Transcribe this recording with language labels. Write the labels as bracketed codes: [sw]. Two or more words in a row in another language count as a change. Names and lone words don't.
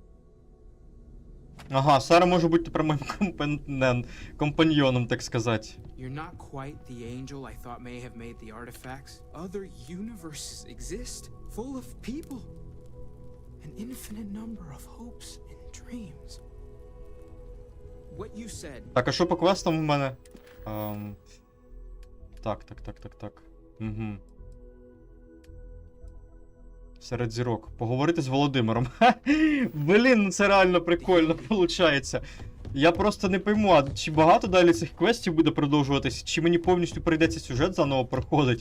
[uk] Ага, Сара може бути тепер моїм компаньйоном, так сказати. [en] You're not quite the angel I thought may have made the artifacts. Other universes exist, full of people. An infinite number of hopes and dreams. What you said. [uk] Так, а що по квестам у мене? Так. Угу. Серед зірок. Поговорити з Володимиром. Блін, ну це реально прикольно виходить. Я просто не пойму, а чи багато далі цих квестів буде продовжуватись, чи мені повністю прийдеться сюжет заново проходить.